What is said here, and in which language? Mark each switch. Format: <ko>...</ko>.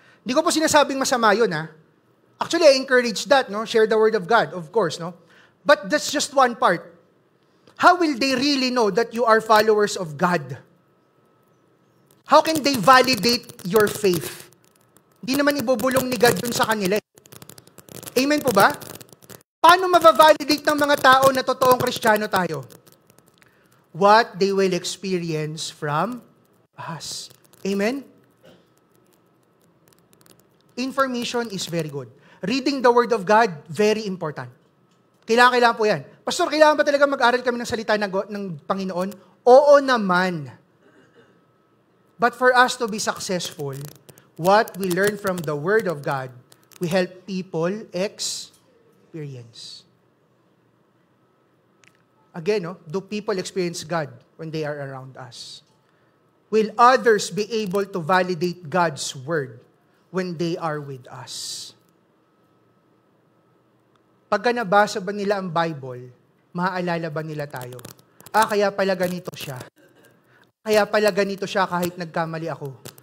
<tl>Hindi ko po sinasabing masama yun,</tl> <en>Actually, I encourage that, Share the Word of God, of course, But that's just one part. How will they really know that you are followers of God? How can they validate your faith?</en> <tl>Hindi naman ibubulong ni God dun sa kanila. Amen po ba? Paano mabavalidate ng mga tao na totoong Kristiyano tayo?</tl> <en>What they will experience from us. Amen? Information is very good. Reading the Word of God, very important.</en> <tl>Kailangan po yan. Pastor, kailangan ba talaga mag-aral kami ng salita ng Panginoon? Oo naman.</tl> <en>But for us to be successful, what we learn from the Word of God, we help people experience. Again, do people experience God when they are around us? Will others be able to validate God's Word when they are with us?</en> <tl>Pagka nabasa ba nila ang Bible, maaalala ba nila tayo? Kaya pala ganito siya. Kaya pala ganito siya kahit nagkamali ako.</tl>